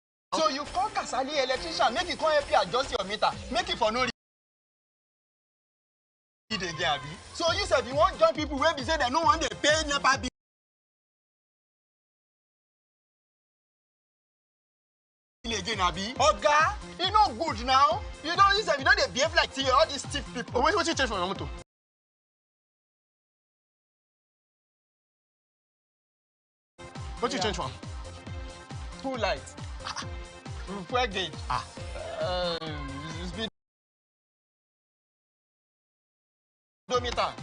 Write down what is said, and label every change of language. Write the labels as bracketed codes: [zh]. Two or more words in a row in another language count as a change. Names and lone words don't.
[pcm] So you call Kasali electrician, make it come help you adjust your meter, make it for no reason again, abi. So you said you want join people where be say they no want they pay NEPA bill again, abi. Oga, e no good now. You don't use them, you don't dey behave like all these stiff people. Oh, what you change for your motor? What you change for? Full light. Fuel gauge. Speed odometer.